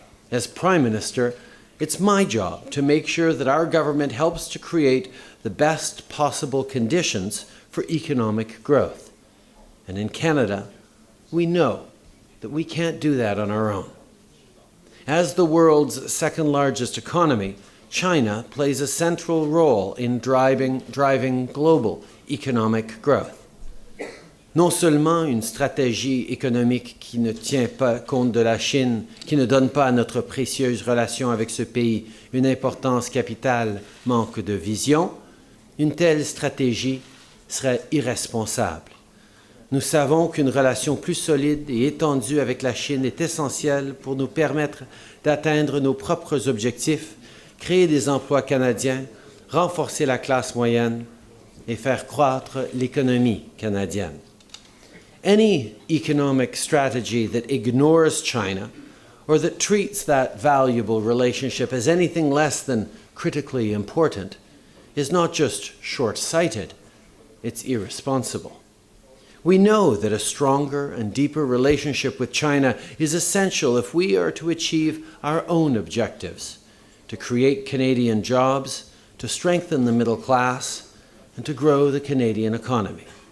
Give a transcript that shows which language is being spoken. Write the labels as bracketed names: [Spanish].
[English] As Prime Minister, it's my job to make sure that our government helps to create the best possible conditions for economic growth. And in Canada, we know that we can't do that on our own. As the world's second largest economy, China plays a central role in driving global economic growth. [French] Non seulement une stratégie économique qui ne tient pas compte de la Chine, qui ne donne pas à notre précieuse relation avec ce pays une importance capitale, manque de vision, une telle stratégie serait irresponsable. Nous savons qu'une relation plus solide et étendue avec la Chine est essentielle pour nous permettre d'atteindre nos propres objectifs, créer des emplois canadiens, renforcer la classe moyenne et faire croître l'économie canadienne. [English] Any economic strategy that ignores China or that treats that valuable relationship as anything less than critically important is not just short-sighted, it's irresponsible. We know that a stronger and deeper relationship with China is essential if we are to achieve our own objectives, to create Canadian jobs, to strengthen the middle class, and to grow the Canadian economy.